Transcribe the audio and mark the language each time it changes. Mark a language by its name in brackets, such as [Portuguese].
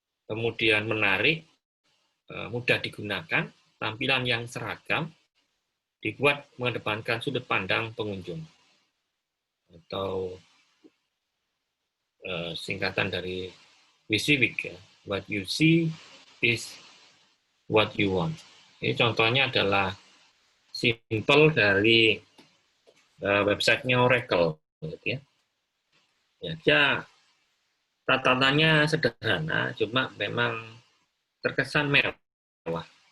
[Indonesian] Kemudian menarik, mudah digunakan, tampilan yang seragam, dibuat mengedepankan sudut pandang pengunjung. Atau singkatan dari WYSIWYG, ya. [English] What you see is what you want. [Indonesian] Ini contohnya adalah simple dari websitenya Oracle, gitu ya. Ya, dia tatatannya sederhana, cuma memang terkesan mewah.